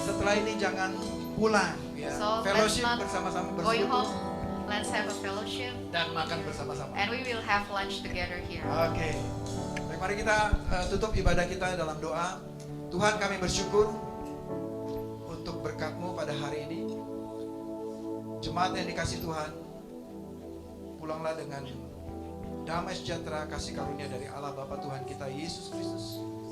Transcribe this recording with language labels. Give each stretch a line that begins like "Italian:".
Indonesian: setelah ini jangan pulang ya.
English: So, let's Fellowship not
Indonesian: bersama-sama
English: Going
Indonesian: bersekutu
English: home, let's have a fellowship,
Indonesian: dan makan bersama-sama.
English: and we will have lunch together here.
Indonesian: Oke. Baik, mari kita tutup ibadah kita dalam doa. Tuhan, kami bersyukur untuk berkat-Mu pada hari ini. Jemaat yang dikasih Tuhan, pulanglah dengan damai sejahtera kasih karunia dari Allah Bapa Tuhan kita Yesus Kristus.